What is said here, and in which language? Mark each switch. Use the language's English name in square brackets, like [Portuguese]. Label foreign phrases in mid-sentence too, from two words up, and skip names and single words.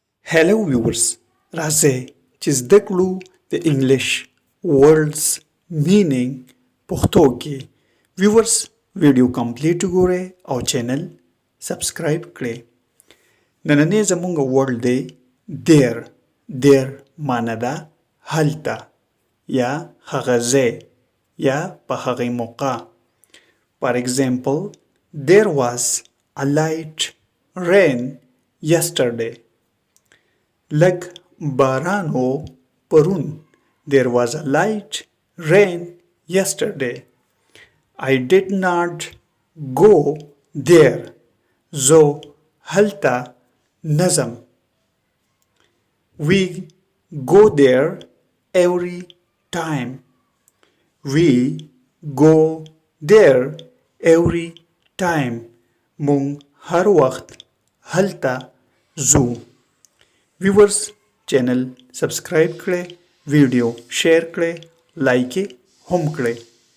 [English] Hello viewers, [Pashto] راځئ چې زده کړو د انګلیش [English] words meaning [Pashto] پښتو کې. viewers [English] video complete [Pashto] وګورئ او [English] channel subscribe [Pashto] کړئ. نننی زموږ ورډ دی there معنی ده هلته یا هغه ځای یا په هغې موقع. [English] For example, there was a light rain yesterday. [Pashto] لږ باران و پرون. [English] There was a light rain yesterday. I did not go there. [Pashto] زه هلته نه ځم. [English] We go there every time. We go there every time. [Pashto] مونږ هر وخت هلته ځو. viewers [English] channel subscribe [Pashto] کړئ، [English] video share [Pashto] کړئ، لایک یې هم کړئ.